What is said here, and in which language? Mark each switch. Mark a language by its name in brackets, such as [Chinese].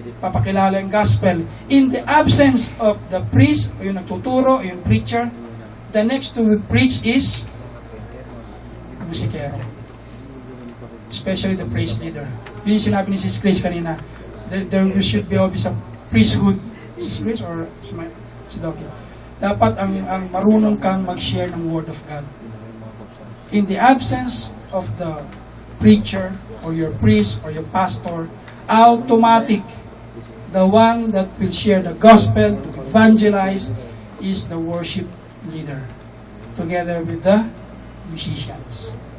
[Filipino] Papakilala yung gospel. [English] In the absence of the priest, o yung nagtuturo, o yung preacher, the next to preach is musikero. Especially the praise leader. [Filipino] Yun yung sinabi ni Sis Grace kanina. [English] There should be always a priesthood. Sis Grace or si Doki? [Filipino] Dapat ang marunong kang mag-share ng Word of God. [English] In the absence of the preacher or your priest or your pastor, automatic, the one that will share the gospel, to evangelize, is the worship leader, together with the musicians.